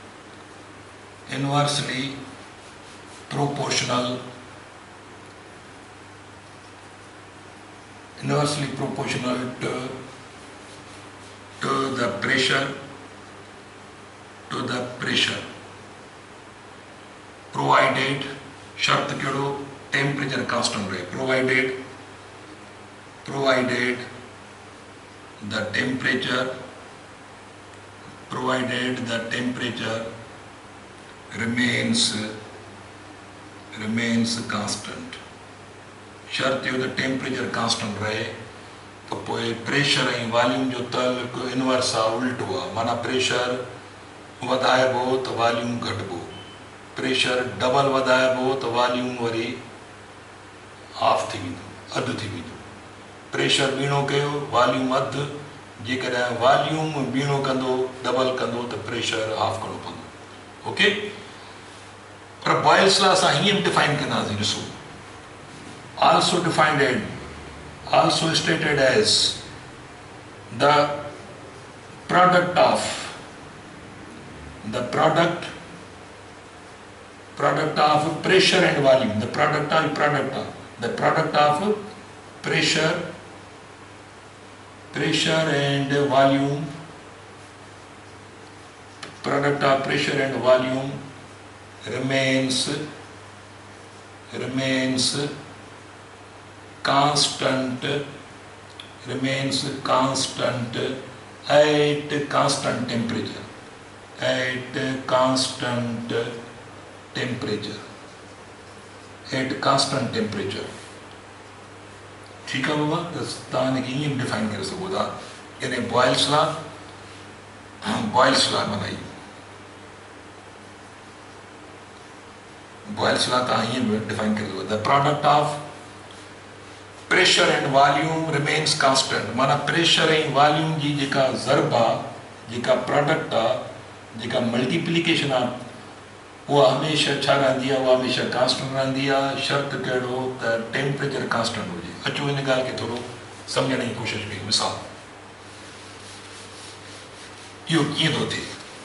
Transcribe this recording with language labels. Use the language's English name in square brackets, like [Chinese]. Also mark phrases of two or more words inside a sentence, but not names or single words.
[English] to the pressure provided, [Sindhi] शर्त कहिड़ो, [English] temperature constant रहे, provided the temperature remains constant। [Sindhi] शर्त इहो त [English] temperature constant [Sindhi] रहे, तो पोइ प्रेशर ऐं वॉल्यूम जो ताल्लुक इनवर्स आहे, उल्टो आहे, माना प्रेशर वधाइबो त वॉल्यूम घटिबो, [English] pressure double [Sindhi] वधाइबो त वॉल्यूम वरी हाफ थी वेंदो, अधु थी वेंदो। प्रेशर ॿीणो कयो, वॉल्यूम अधु, जेकॾहिं वॉल्यूम ॿीणो कंदो डबल कंदो त [English] pressure half [Sindhi] करणो पवंदो। ओके, पर बॉयल्स लॉ असां हीअं बि डिफाइन कंदासीं, ॾिसो, [English] also stated as the product product of pressure and volume, the product of pressure, and volume, product of pressure and volume remains constant at constant temperature. [Urdu] ٹھیک ہے بابا, [Sindhi] तव्हां हिनखे ईअं डिफाइन करे सघो था, यानी बॉयल्स लॉ माना बॉयल्स लॉ तव्हां ईअं डिफाइन करे सघो, [English] the product of pressure and volume remains constant, [Sindhi] माना प्रेशर ऐं वॉल्यूम जी जेका ज़रब आहे, जेका प्रोडक्ट आहे, जेका मल्टीप्लिकेशन आहे, उहा हमेशह छा रहंदी आहे, उहा हमेशह कांस्टेंट रहंदी आहे, शर्त कहिड़ो त [English] temperature constant [Sindhi] हुजे। अचो हिन ॻाल्हि खे थोरो सम्झण जी कोशिशि कयूं। मिसाल, इहो कीअं थो थिए?